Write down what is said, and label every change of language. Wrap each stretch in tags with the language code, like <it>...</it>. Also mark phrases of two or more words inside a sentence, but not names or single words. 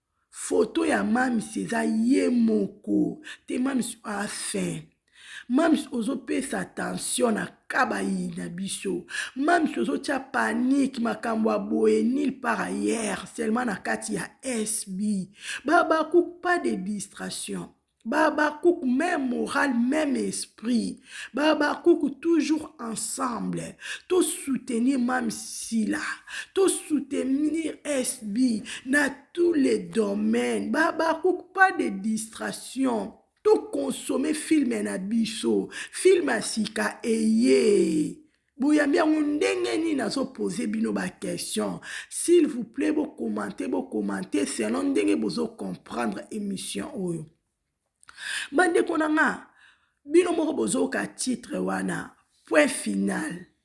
<ln>Photo ya Mams eza ye moko. Te Mams a fin. Mams ozopesa attention na kabayi na biso. Mams ozotia panique makambo ya boye</ln> <fr>nulle part ailleurs, seulement</fr> <ln>na kati ya S B. Baba Cook,</ln> <fr>pas de distraction. Baba Cook, même morale, même esprit. Baba Cook, toujours ensemble.</fr> <ln>To soutenir Mam Sila. To soutenir S B na</ln> <fr>tous les domaines. Baba Cook, pas de distraction.</fr> <ln>To consommer film na biso. Film ya sika eye. Boyambi yango ndenge nini nazo poser bino ba question.</ln> <fr>S'il vous plaît,</fr> <ln>bo commenter, bo commenter selon ndenge bozo comprendre émission oyo. Bandeko na nga, bino moko bozoka titre wana,</ln> <fr>point final.</fr>